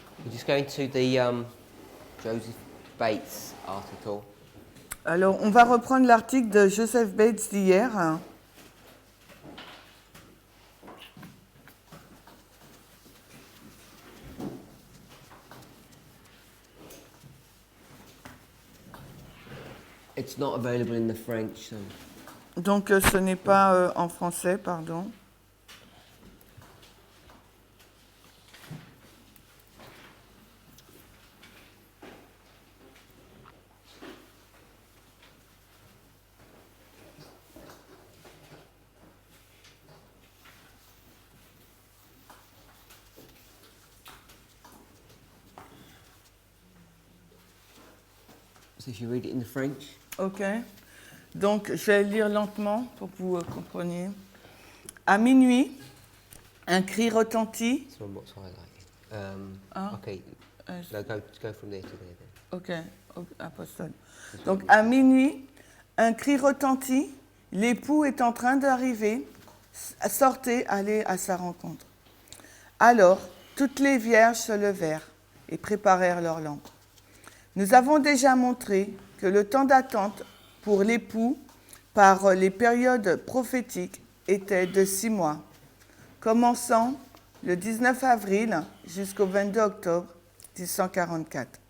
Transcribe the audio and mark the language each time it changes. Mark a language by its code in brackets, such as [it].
[en] just going to the Joseph Bates article. [fr] Alors, on va reprendre l'article de Joseph Bates d'hier. [en] It's not available in the French. [fr] Donc, ce n'est pas en français, pardon. [en] So if you read it in the French. [fr] Ok. Donc, je vais lire lentement pour que vous compreniez. À minuit, un cri retentit. [en] So on what's highlighted. Okay. No, go from there to there then. [fr] Ok, apostole. Donc, à minuit, un cri retentit. L'époux est en train d'arriver. Sortez, allez à sa rencontre. Alors, toutes les vierges se levèrent et préparèrent leurs lampes. Nous avons déjà montré que le temps d'attente pour l'époux par les périodes prophétiques était de 6 mois, commençant le 19 avril jusqu'au 22 octobre 1844.